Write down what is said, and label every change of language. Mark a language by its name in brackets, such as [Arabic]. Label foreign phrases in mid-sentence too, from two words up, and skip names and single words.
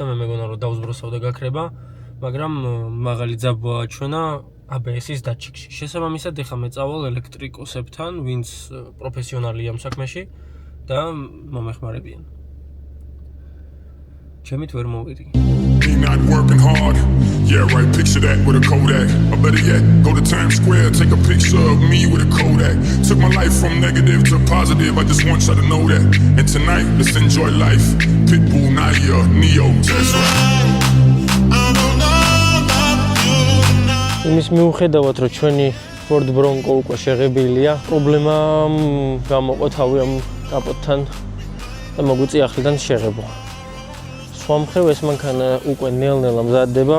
[Georgian] მე მეგონა რომ დავსბროსავ და გაქრება, მაგრამ მაღალი ძაბვა აჩვენა ABS-ის დატჩიკში. შესაბამისად ეხლა მე წავალ ელექტრიკოსებთან, ვინც პროფესიონალია ამ საქმეში და მომეხმარებიან. ჩემით ვერ მოვიდი. [English] Not working hard. Yeah, right, picture that with a Kodak. Or better yet, go to Times Square, take a picture of me with a Kodak. Took my life from negative to positive, I just want you to know that. And tonight, let's enjoy life. Pitbull, Naya, Neo, that's right. [Georgian] იმის მიუხედავად, რომ ჩვენი Ford Bronco უკვე შეღებილია, პრობლემა გამოყო თავი ამ კაპოტთან და მოგვიწია ახლიდან შეღებო. სხვა მხრივ ეს მანქანა უკვე ნელ-ნელა მზადდება.